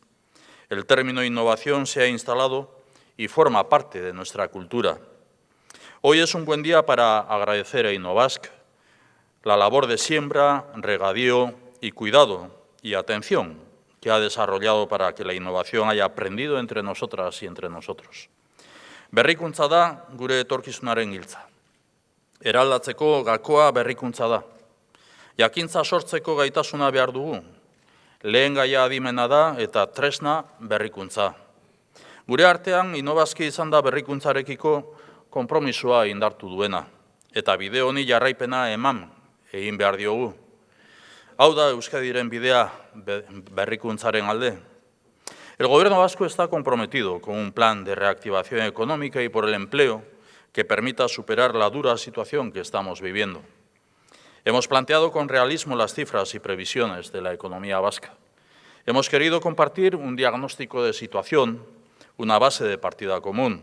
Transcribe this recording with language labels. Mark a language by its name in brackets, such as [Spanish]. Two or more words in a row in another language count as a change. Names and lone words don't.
[Spanish] El término innovación se ha instalado y forma parte de nuestra cultura. Hoy es un buen día para agradecer a Innovask la labor de siembra, regadío y cuidado y atención que ha desarrollado para que la innovación haya aprendido entre nosotras y entre nosotros. [Basque] Berrikuntza da gure etorkizunaren giltza. Eraldatzeko gakoa berrikuntza da. Jakintza sortzeko gaitasuna behar dugu. Lehen gaia adimena da eta tresna berrikuntza. Gure artean Inobazki izan da berrikuntzarekiko konpromisoa indartu duena, eta bide honi jarraipena eman egin behar diogu. Hau da Euskadiren bidea berrikuntzaren alde. [Spanish] El Gobierno vasco está comprometido con un plan de reactivación económica y por el empleo que permita superar la dura situación que estamos viviendo. Hemos planteado con realismo las cifras y previsiones de la economía vasca. Hemos querido compartir un diagnóstico de situación, una base de partida común.